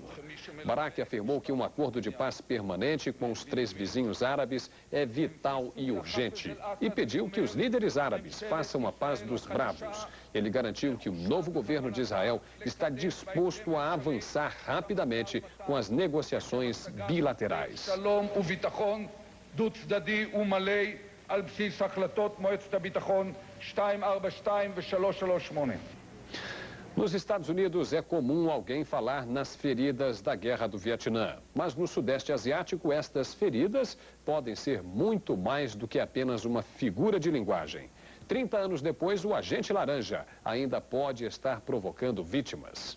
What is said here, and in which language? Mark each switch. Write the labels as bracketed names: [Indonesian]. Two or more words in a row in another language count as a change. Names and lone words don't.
[Portuguese] Barak afirmou que um acordo de paz permanente com os 3 vizinhos árabes é vital e urgente e pediu que os líderes árabes façam a paz dos bravos. Ele garantiu que o novo governo de Israel está disposto a avançar rapidamente com as negociações bilaterais. [Hebrew] דו-צדדי ומלא על בסיס החלטות מועצת הביטחון 242 ו-338. [Portuguese] Nos Estados Unidos é comum alguém falar nas feridas da Guerra do Vietnã. Mas no Sudeste Asiático, estas feridas podem ser muito mais do que apenas uma figura de linguagem. 30 anos depois, o agente laranja ainda pode estar provocando vítimas.